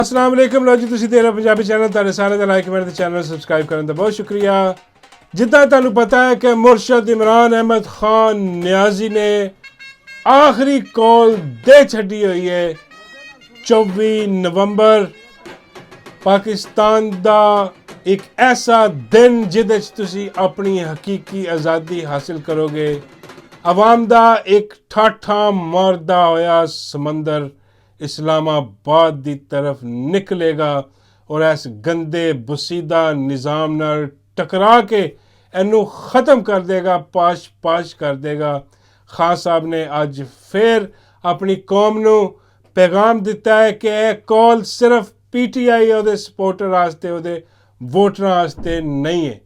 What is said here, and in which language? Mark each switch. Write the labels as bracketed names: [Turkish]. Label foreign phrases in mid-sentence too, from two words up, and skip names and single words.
[Arabic] السلام علیکم [Punjabi] لو جی تسیں دیکھ رہے ہو پنجابی چینل تہاڈے سارے دا [English] like comment [Punjabi] تے [English] channel subscribe [Punjabi] کرنے کا بہت شکریہ. جداں تہانوں پتہ ہے کہ مرشد عمران احمد خان نیازی نے آخری کال دے چھڈی ہوئی ہے. 24 نومبر پاکستان دا ایک ایسا دن جہدے چ تسیں اپنی حقیقی آزادی حاصل کرو گے. عوام دا ایک ٹھاٹھا ماردا ہویا سمندر اسلام آباد کی طرف نکلے گا اور اس گندے بوسیدہ نظام نال ٹکرا کے اینوں ختم کر دے گا، پاش پاش کر دے گا. خان صاحب نے اج فیر اپنی قوم نوں پیغام دتا ہے کہ یہ کال صرف PTI اور سپورٹر واسطے اور ووٹر واسطے نہیں ہے.